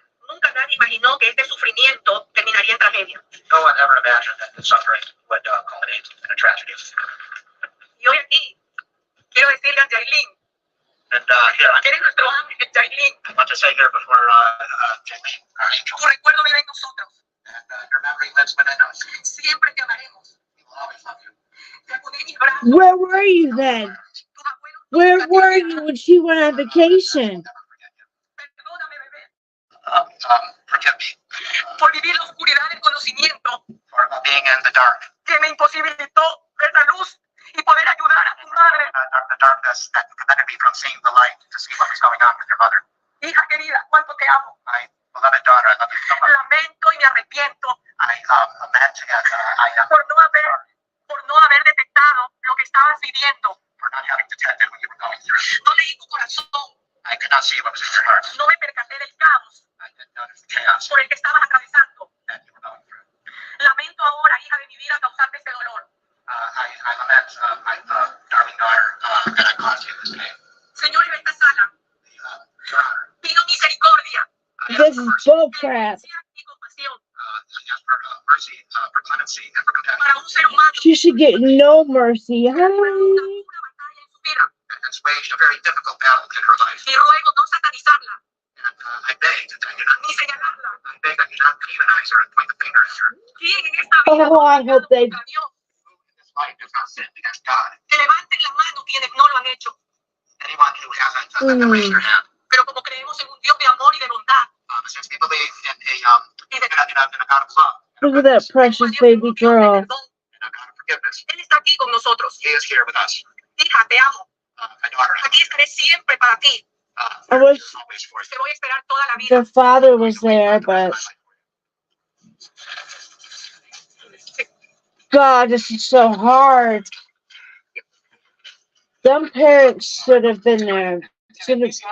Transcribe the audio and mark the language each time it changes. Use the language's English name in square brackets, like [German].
[Spanish] Nunca nadie imaginó que este sufrimiento terminaría en tragedia. [English] No one ever imagined that the suffering would culminate in a tragedy. [Spanish] Y hoy aquí quiero decirle a Jayln. [English] And here, [Spanish] eres nuestro ángel, Jayln. [English] I want to say here before Jayln, our angel. [Spanish] Tu recuerdo vive en nosotros. [English] And your memory lives within us. [Spanish] Siempre te amaremos. [English] We will always love you. [Spanish] Te acudí en mis brazos. [English] Where were you then? Where were you when she went on vacation? [Spanish] Perdóname, bebé. [English] Forgive me. [Spanish] Por vivir la oscuridad del conocimiento. [English] For being in the dark. [Spanish] Que me imposibilitó ver la luz y poder ayudar a tu madre. [English] The darkness that prevented me from seeing the light to see what was going on with your mother. [Spanish] Hija querida, cuánto te amo. [English] My beloved daughter, I love you so much. [Spanish] Lamento y me arrepiento. [English] I lament and [Spanish] por no haber detectado lo que estabas viviendo. [English] For not having detected what you were going through. [Spanish] No leí tu corazón. [English] I could not see what was in your heart. [Spanish] No me percaté del caos. [English] I didn't notice the chaos. [Spanish] Por el que estabas atravesando. [English] That you were going through. [Spanish] Lamento ahora, hija de mi vida, causarte este dolor. [English] I lament, my darling daughter, that I caused you this pain. [Spanish] Señor, en esta sala, pido misericordia. [English] This is bullcrap. Mercy, for clemency, and for compassion. She should get no mercy. Hi. Has waged a very difficult battle in her life. [Spanish] Y ruego no satanizarla. [English] And I beg that you not [Spanish] ni señalarla. [English] I beg that you not demonize her and point the finger at her. [Spanish] ¿Quién en esta vida [English] Oh, I hope they. who in this life has not sinned against God? [Spanish] Que levanten la mano quienes no lo han hecho. [English] Anyone who hasn't raised their hand. [Spanish] Pero como creemos en un Dios de amor y de bondad. [English] Since we believe in a God of love. Look at that precious baby girl. And a God of forgiveness. [Spanish] Él está aquí con nosotros. [English] He is here with us. [Spanish] Hija, te amo. [English] My daughter. [Spanish] Aquí estaré siempre para ti. [English] I wish [Spanish] Te voy a esperar toda la vida. [English] the father was there, but God, this is so hard. Some parents should have been there. Should have.